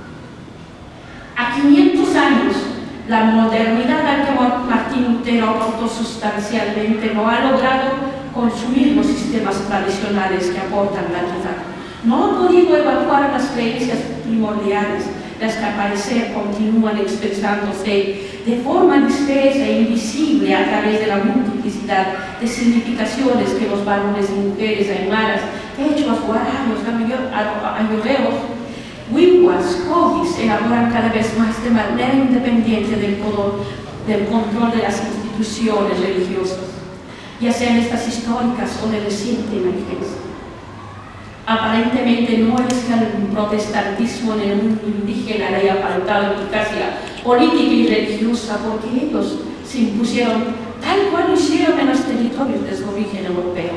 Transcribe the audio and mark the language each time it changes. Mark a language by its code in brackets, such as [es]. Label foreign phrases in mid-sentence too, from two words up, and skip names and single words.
[es] A 500 años, la modernidad al que Martín Lutero aportó sustancialmente no ha logrado consumir los sistemas tradicionales que aportan la vida. No ha podido evacuar las creencias primordiales, las que al parecer continúan expresándose de forma dispersa e invisible a través de la multiplicidad de significaciones que los varones y mujeres aymaras, quechuas, guaranos, ayoreos, wiwas, cogis elaboran cada vez más de manera independiente del control de las instituciones religiosas, ya sean estas históricas o de reciente emergencia. Aparentemente no es que el protestantismo en el mundo indígena le haya faltado eficacia política y religiosa, porque ellos se impusieron tal cual lo hicieron en los territorios de su origen europeo.